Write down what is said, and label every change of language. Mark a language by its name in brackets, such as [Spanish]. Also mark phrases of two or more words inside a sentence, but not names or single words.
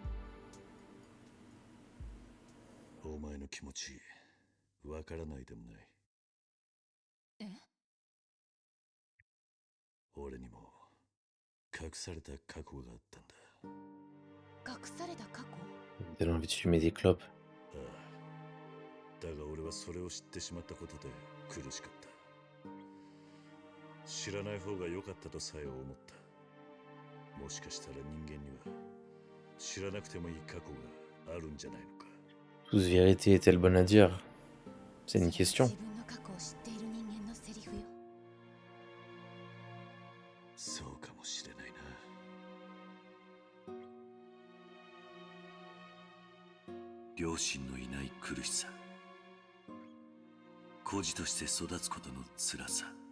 [Japanese] お前の気持ちわからないでもない。え？俺にも隠された過去があったんだ。隠された過去？ [French] Il a envie de fumer des clopes. [Japanese] ああ、だが俺はそれを知ってしまったことで苦しかった。知らない方が良かったとさえ思った。もしかしたら人間には知らなくてもいい過去があるんじゃないのか。 [French] Toute vérité est-elle bonne à dire? C'est une question. [Japanese] 自分の過去を知っている人間のセリフよ。そうかもしれないな。両親のいない苦しさ、孤児として育つことの辛さ。